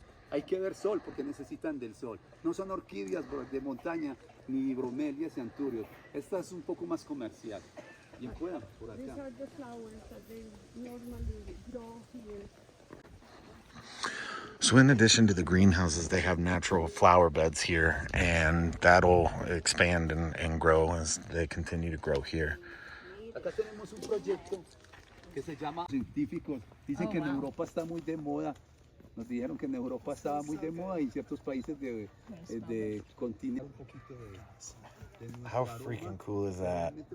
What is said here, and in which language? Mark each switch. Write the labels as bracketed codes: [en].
[es] Hay que ver sol porque necesitan del sol. No son orquídeas de montaña ni bromelias y anturios. Esta es un poco más comercial. Bien puedan por acá. [en] These are the flowers that they normally grow here. So in addition to the greenhouses, they have natural flower beds here, and that'll expand and grow as they continue to grow here. [es] Acá tenemos un proyecto que se llama científicos. Dicen que en Europa está muy de moda. Nos dijeron que en Europa estaba muy de moda y en ciertos países de continente. [en] How freaking cool is that?